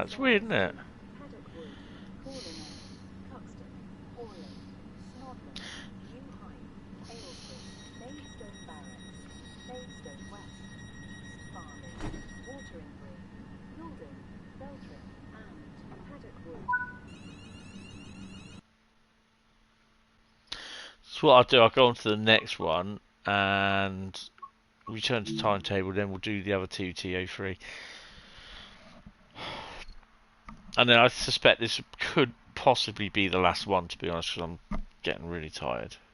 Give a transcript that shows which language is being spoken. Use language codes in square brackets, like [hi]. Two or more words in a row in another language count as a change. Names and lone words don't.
[en] It's weird, isn't it? Paddockwood, Corlingham, Cuxton, Horley, Snodland, Rhein, Aylesford, Maidstone Barracks, Maidstone West, East Farley, Wateringbury, Hildon, Beltrim, and Paddockwood. So what I'll do, I'll go on to the next one and return to timetable, then we'll do the other two TO3. And then I suspect this could possibly be the last one, to be honest, because I'm getting really tired.